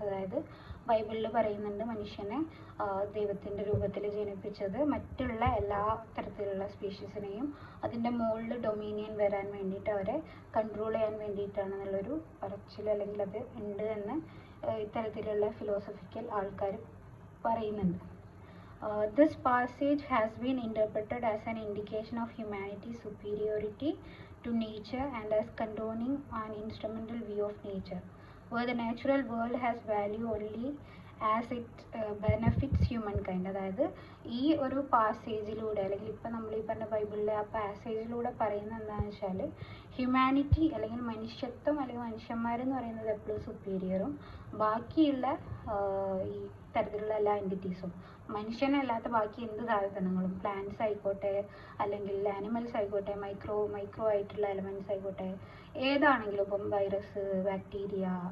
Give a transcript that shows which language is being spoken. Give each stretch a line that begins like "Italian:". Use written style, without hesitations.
Malayalam: അതായത് ബൈബിളിൽ പറയുന്നുണ്ട് മനുഷ്യനെ ദൈവത്തിൻ്റെ രൂപത്തിൽ ജനിപ്പിച്ചത് മറ്റുള്ള എല്ലാ തരത്തിലുള്ള സ്പീഷീസിനെയും അതിൻ്റെ മുകളിൽ ഡൊമീനിയൻ വരാൻ വേണ്ടിയിട്ട് അവരെ കൺട്രോൾ ചെയ്യാൻ വേണ്ടിയിട്ടാണെന്നുള്ളൊരു പറച്ചിൽ അല്ലെങ്കിൽ അത് ഉണ്ട് എന്ന് ഇത്തരത്തിലുള്ള ഫിലോസഫിക്കൽ ആൾക്കാർ പറയുന്നുണ്ട്.
English: This passage has been interpreted as an indication of humanity's superiority to nature and as condoning an instrumental view of nature, where the natural world has value only as it benefits humankind.
Malayalam: അതായത് ഈ ഒരു പാസേജിലൂടെ അല്ലെങ്കിൽ ഇപ്പം നമ്മൾ ഈ പറഞ്ഞ ബൈബിളിലെ ആ പാസേജിലൂടെ പറയുന്നത് എന്താണെന്ന് വെച്ചാൽ ഹ്യൂമാനിറ്റി അല്ലെങ്കിൽ മനുഷ്യത്വം അല്ലെങ്കിൽ മനുഷ്യന്മാരെന്ന് പറയുന്നത് എപ്പോഴും സുപ്പീരിയറും ബാക്കിയുള്ള ഈ തരത്തിലുള്ള എല്ലാ എൻറ്റിറ്റീസും മനുഷ്യനല്ലാത്ത ബാക്കി എന്ത് സാധനങ്ങളും പ്ലാന്റ്സ് ആയിക്കോട്ടെ അല്ലെങ്കിൽ ആനിമൽസ് ആയിക്കോട്ടെ മൈക്രോ ആയിട്ടുള്ള എലമെൻറ്റ്സ് ആയിക്കോട്ടെ ഏതാണെങ്കിലും ഇപ്പം വൈറസ് ബാക്ടീരിയ